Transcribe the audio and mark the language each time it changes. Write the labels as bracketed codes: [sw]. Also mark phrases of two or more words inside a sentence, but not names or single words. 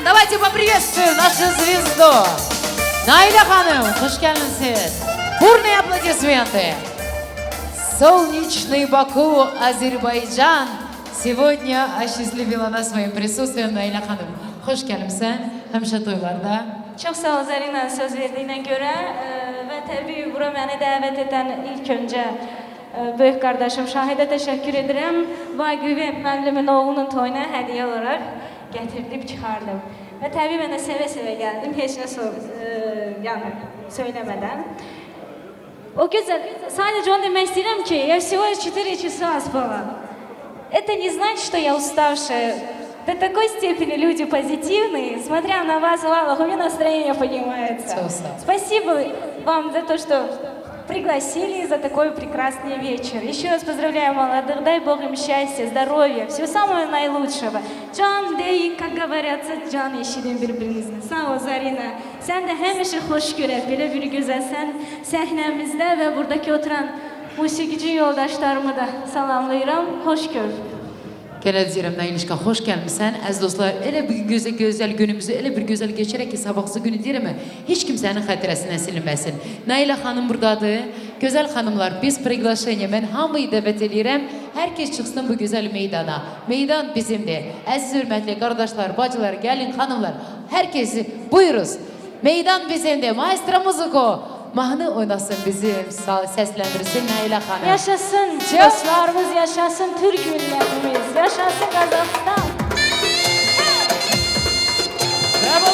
[ru] Давайте поприветствуем нашу звезду. Наиля ханым, [tr] hoş geldiniz. [ru] Бурные аплодисменты. Солнечный Баку, Азербайджан сегодня осчастливила нас своим присутствием. [tr] Naila Hanım, hoş gelmişsin. [az] Həmişə toylarda. Çox sağ ol Zərina söz verdiyinə görə və təbii bura məni dəvət edən ilk öncə böyük qardaşım Şahidə təşəkkür edirəm. Vaqifi müəllimin oğlunun toyuna hədiyyə olaraq gətirib çıxardım. Və təbii mən də sevə-sevə gəldim, heç nə yəni söyləmədən. [tr] O güzel, sadece [az] onu demək istəyirəm ki, [ru] я всего 4 часа спала. Это не значит, что я уставшая. До такой степени люди позитивные. Смотря на вас, Лалах, у меня настроение поднимается. Спасибо вам за то, что пригласили, за такой прекрасный вечер. Еще раз поздравляю молодых, дай Бог им счастья, здоровья, всего самого наилучшего. [az] Can deyin, [ru] как говорятся, [az] can eşidin birbirinizle. Sağ ol Zarina. Sen de həmişə xoş görək, belə bir gözəlsən səhnəmizdə və buradakı oturan musiqici yoldaşlarımı da salamlayıram. Hoş gör. Gene deyirəm, Nailişka, hoş gelmişsən. Əziz dostlar, elə bir gözəl günümüzü elə bir gözəl geçirək ki, sabahsı günü deyirəm, hiç kimsenin xatirəsindən silinməsin. Naila xanım buradadır. Gözəl xanımlar, biz приглашение, mən hamıyı dəvət edirəm. Herkes çıxsın bu gözəl meydana. Meydan bizimdir. Əziz hörmətli qardaşlar, bacılar, gəlin xanımlar. Herkesi buyuruz. Meydan bizimdir. [it] Maestro muziko. [az] Mahnı oynasın bizim, [tr] seslendirsin Naila Hanım. Yaşasın dostlarımız, yaşasın Türk milletimiz, yaşasın Kazakistan. Bravo,